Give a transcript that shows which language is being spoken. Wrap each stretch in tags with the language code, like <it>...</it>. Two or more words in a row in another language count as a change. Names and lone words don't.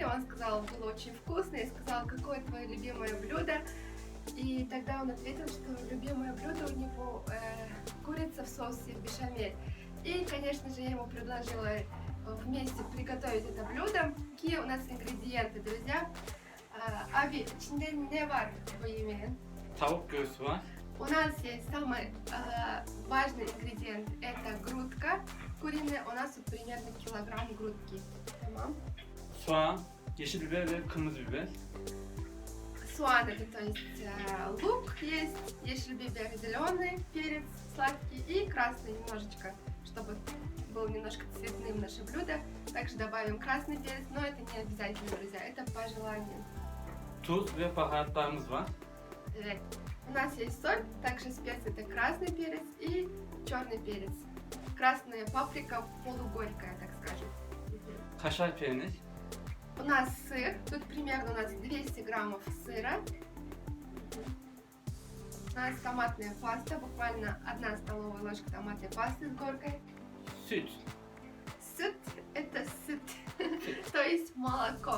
<ru>Он сказал, было очень вкусно. Я сказала, какое твое любимое блюдо? И тогда он ответил, что любимое блюдо у него курица в соусе бешамель. И, конечно же, я ему предложила вместе приготовить это блюдо. Какие у нас ингредиенты, друзья?</ru> <tr>Аби, içinde ne var bu yemeğin? Tavuk göğsü var.</tr> <ru>У нас есть самый важный ингредиент, это грудка куриная. У нас тут примерно килограмм грудки.</ru> <tr>Tamam. Soğan, yeşil biber ve kırmızı biber.</tr> <ru>Суан, это то есть лук есть, ешельбибер, зеленый перец сладкий и красный немножечко, чтобы был немножко цветным наше блюдо. Также добавим красный перец, но это не обязательно, друзья, это по желанию.</ru> <tr>Tuz ve baharatlarımız var.</tr> <ru>У нас есть соль, также специи, это красный перец и черный перец. Красная паприка полугорькая, так скажем.</ru> <tr>Kaşar peynir.</tr> <ru>У нас сыр, тут примерно у нас 200 граммов сыра. У нас томатная паста, буквально 1 столовая ложка томатной пасты с горкой.</ru> <tr>Süt.</tr> <ru>Сыт это сыт, то есть молоко.</ru>